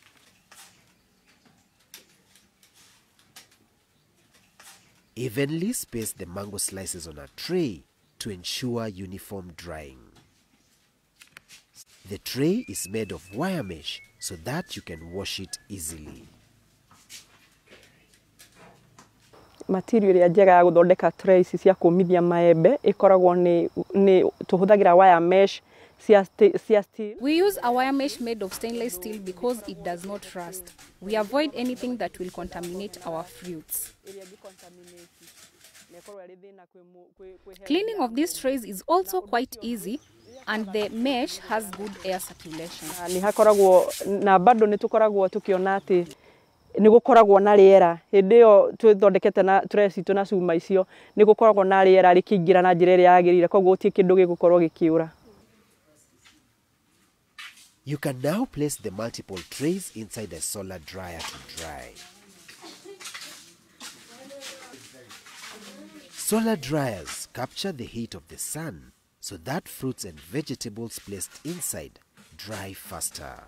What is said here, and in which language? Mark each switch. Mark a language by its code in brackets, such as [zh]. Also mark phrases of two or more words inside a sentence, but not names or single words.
[en] Evenly space the mango slices on a tray to ensure uniform drying. The tray is made of wire mesh so that you can wash it easily. [ki] Material ya njega ya guthondeka trays cia kũmithia maembe ikoragwo ni tuhuthagira [en] wire mesh [ki] cia steel. [en] We use a wire mesh made of stainless steel because it does not rust. We avoid anything that will contaminate our fruits. Cleaning of these trays is also quite easy, and the mesh has good air circulation. [ki] Ni hakoragwo na bado ni tukoragwo tukiona ati ni gukoragwo na riera hindi yo twithondekete na trays itu na cuma icio ni gukoragwo na riera rikiingira na njira iria yagirire koguo ti kindu gigukorwo gikiura. [en] You can now place the multiple trays inside a solar dryer to dry. Solar dryers capture the heat of the sun so that fruits and vegetables placed inside dry faster.